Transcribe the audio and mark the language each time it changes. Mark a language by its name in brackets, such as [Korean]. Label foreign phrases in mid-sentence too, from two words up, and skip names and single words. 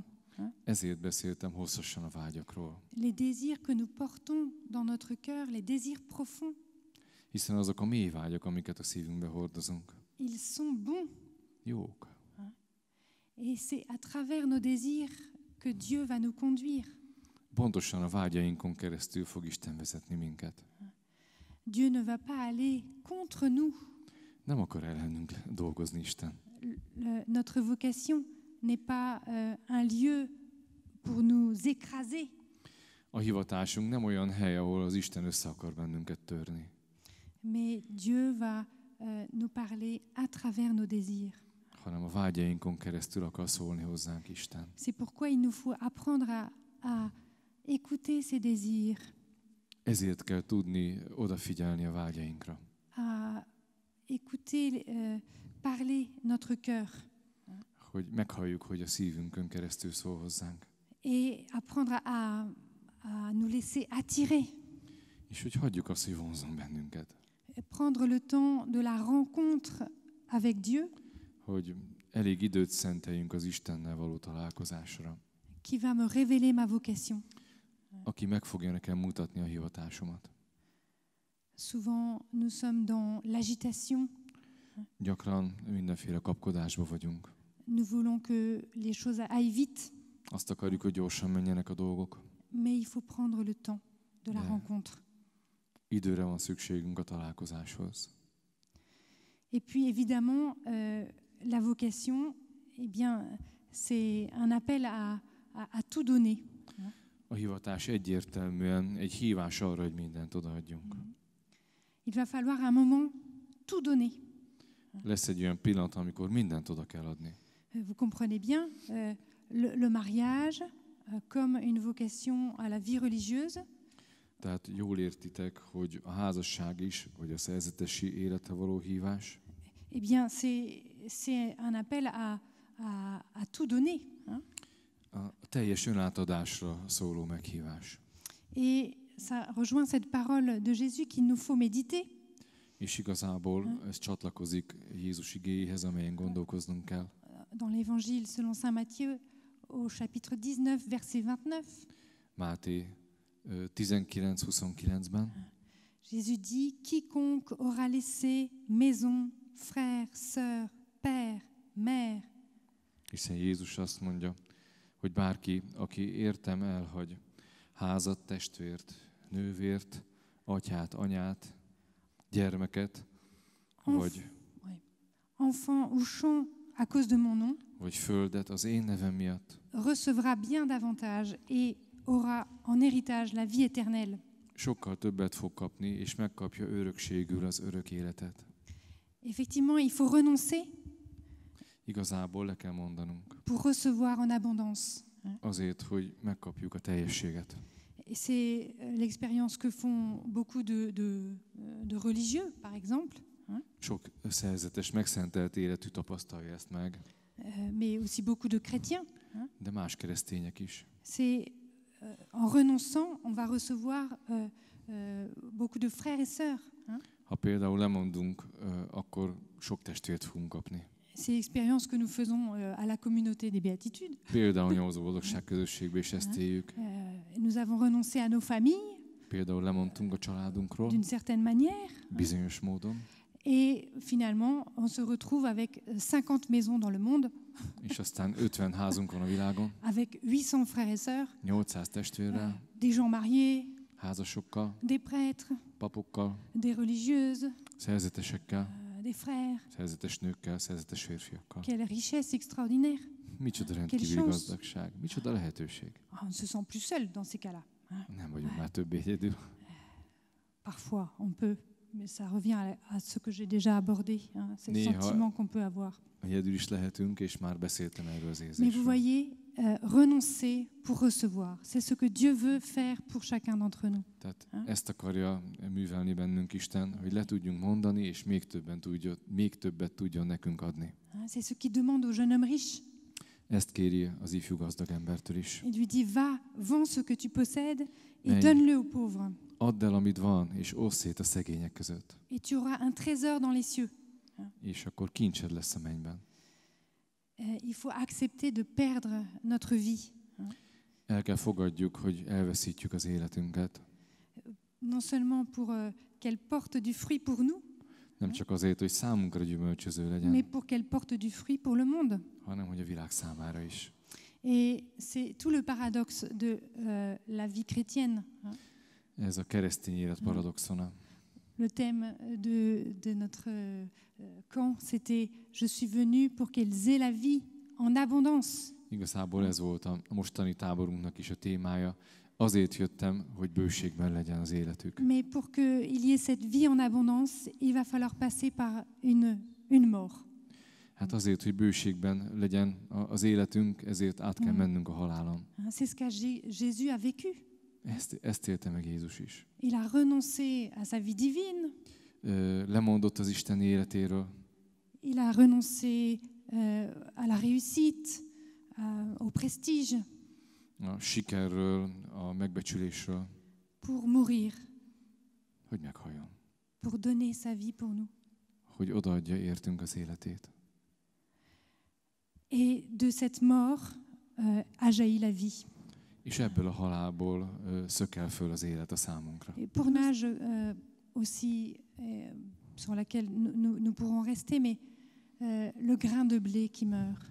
[Hungarian] Ezért beszéltem hosszasan a vágyakról. [French] Les désirs que nous portons dans notre cœur, les désirs profonds, [Hungarian] Hiszen azok a mély vágyak, amiket a szívünkbe hordozunk, [French] ils sont bons. [Hungarian] jók. [French] Et c'est à travers nos désirs que Dieu va nous conduire. [Hungarian] Pontosan a vágyainkon keresztül fog Isten vezetni minket. [French] Dieu ne va pas aller contre nous. [Hungarian] Nem akar ellenünk dolgozni Isten. [French] Notre vocation n'est pas un lieu pour nous écraser, [Hungarian] A hivatásunk nem olyan hely, ahol az Isten össze akar bennünket törni, [French] mais Dieu va nous parler à travers nos désirs. [Hungarian] hanem a vágyainkon keresztül akar szólni hozzánk Isten. [French] C'est pourquoi il nous faut apprendre à écouter ces désirs, [Hungarian] Ezért kell tudni odafigyelni a vágyainkra. [French] à écouter parler notre cœur [Hungarian] Hogy meghalljuk, hogy a szívünkön keresztül szól hozzánk. [French] et apprendre à nous laisser attirer, [Hungarian] És hogy hagyjuk azt, hogy vonzon bennünket. [French] prendre le temps de la rencontre avec Dieu [Hungarian] Hogy elég időt szenteljünk az Istennel való találkozásra. [French] qui va me révéler ma vocation. [Hungarian] Aki meg fogja nekem mutatni a hivatásomat. [French] Souvent, nous sommes dans l'agitation. [Hungarian] Gyakran mindenféle kapkodásba vagyunk. [French] Nous voulons que les choses aillent vite, [Hungarian] Azt akarjuk, hogy gyorsan menjenek a dolgok. [French] mais il faut prendre le temps de la Ouais. rencontre. [Hungarian] Időre van szükségünk a találkozáshoz. [French] Et puis, évidemment, la vocation, eh bien, c'est un appel à tout donner. [Hungarian] A hivatás egyértelműen egy hívás arra, hogy mindent odaadjunk. [French] Il va falloir à un moment tout donner. [Hungarian] Lesz egy olyan pillanat, amikor mindent oda kell adni. [French] Vous comprenez bien, le mariage comme une vocation à la vie religieuse, [Hungarian] Tehát jól értitek, hogy a házasság is, vagy a szerzetesi életre való hívás, [French] eh bien, c'est un appel à tout donner. Hein? [Hungarian] a teljes önátadásra szóló meghívás. [French] Et ça rejoint cette parole de Jésus qu'il nous faut méditer. [Hungarian] És igazából ez csatlakozik Jézus igéjéhez, amelyen gondolkoznunk kell. [French] Dans l'Évangile selon saint Matthieu, au chapitre 19, verset 29. [Hungarian] Máté 19-29-ben. [French] Jésus dit, quiconque aura laissé maison, frère, sœur, père, mère, [Hungarian] Hiszen Jézus azt mondja, hogy bárki, aki értem elhagy házat, testvért, nővért, atyát, anyát, gyermeket, vagy [French] enfant ou champ à cause de mon nom, [Hungarian] vagy földet az én nevem miatt, [French] recevra bien davantage et aura en héritage la vie éternelle. [Hungarian] sokkal többet fog kapni, és megkapja örökségül az örök életet. [French] Effectivement, il faut renoncer [Hungarian] Igazából le kell mondanunk, [French] pour recevoir en abondance. [Hungarian] azért, hogy megkapjuk a teljességet. [French] Et c'est l'expérience que font beaucoup de religieux, par exemple, [Hungarian] Sok szerzetes, megszentelt életű tapasztalja ezt meg, [French] mais aussi beaucoup de chrétiens. [Hungarian] de más keresztények is. [French] C'est en renonçant, on va recevoir beaucoup de frères et sœurs. [Hungarian] Ha például lemondunk, akkor sok testvért fogunk kapni. [French] C'est l'expérience que nous faisons à la communauté des béatitudes. [Hungarian] Például Nyomozó Boldogság közösségben is ezt éljük. [French] Nous avons renoncé à nos familles [Hungarian] Például lemondtunk a családunkról, [French] d'une certaine manière. [Hungarian] bizonyos módon, [French] Et finalement, on se retrouve avec 50 maisons dans le monde, [Hungarian] és aztán 50 házunk van a világon, [French] avec 800 frères et sœurs, [Hungarian] 800 testvérrel, [French] des gens mariés, [Hungarian] házasokkal, [French] des prêtres, [Hungarian] papokkal, [French] des religieuses, [Hungarian] szerzetesekkel, [French] des frères. [Hungarian] szerzetes nőkkel, szerzetes férfiakkal. [French] Quelle richesse extraordinaire. [Hungarian] Micsoda [French] Quelle [Hungarian] rendkívüli [French] chance. [Hungarian] gazdagság, micsoda lehetőség. [French] On ne se sent plus seul dans ces cas-là. [Hungarian] Nem vagyunk már többé egyedül. [French] Parfois, on peut, mais ça revient à ce que j'ai déjà abordé. C'est le [Hungarian] Néha- [French] sentiment qu'on peut avoir. [Hungarian] Egyedül is lehetünk, és már beszéltem erről az [French] Mais vous [Hungarian] érzésről. [French] voyez, renoncer pour recevoir, c'est ce que Dieu veut faire pour chacun d'entre nous. [Hungarian] Tehát ezt akarja művelni bennünk Isten, hogy le tudjunk mondani, és még többet tudjon nekünk adni. [French] C'est ce qu'il demande au jeune homme riche. [Hungarian] Ezt kéri az ifjú gazdag embertől is. [French] Il lui dit, va, vends ce que tu possèdes et Mais- donne-le aux pauvres. [Hungarian] Add el, amit van, és osszd szét a szegények között. [French] Et tu auras un trésor dans les cieux. [Hungarian] És akkor kincsed lesz a mennyben. [French] Il faut accepter de perdre notre vie. [Hungarian] El kell fogadjuk, hogy elveszítjük az életünket. [French] Non seulement pour qu'elle porte du fruit pour nous, [Hungarian] Nem csak azért, hogy számunkra gyümölcsöző [French] mais [Hungarian] legyen, [French] pour qu'elle porte du fruit pour le monde. [Hungarian] hanem hogy a világ számára is. [French] Et c'est tout le paradoxe de la vie chrétienne. [Hungarian] Ez a keresztény élet paradoxona. [French] Le thème de notre camp, c'était « Je suis venu pour qu'elles aient la vie en abondance [Hungarian] Igazából ez volt a mostani táborunknak is a témája. Azért jöttem, hogy bőségben legyen az életük. ». [French] Mais pour qu'il y ait cette vie en abondance, il va falloir passer par une mort. [Hungarian] Hát azért, hogy bőségben legyen az életünk, ezért át kell mennünk a halálon. [French] C'est ce qu'a Jésus a vécu. [Hungarian] Ezt élte meg Jézus is. [French] Il a renoncé à sa vie divine, [Hungarian] Lemondott az Isten életéről, [French] il a renoncé à la réussite, au prestige, [Hungarian] a sikerről, a megbecsülésről, [French] pour mourir, [Hungarian] hogy meghalljon. [French] pour donner sa vie pour nous. [Hungarian] Hogy odaadja értünk az életét. [French] Et de cette mort a jailli la vie. [Hungarian] És ebből a halálból szökel föl az élet a számunkra. [French] Et pour l'âge aussi sur laquelle nous pourrons rester, mais le grain de blé qui meurt.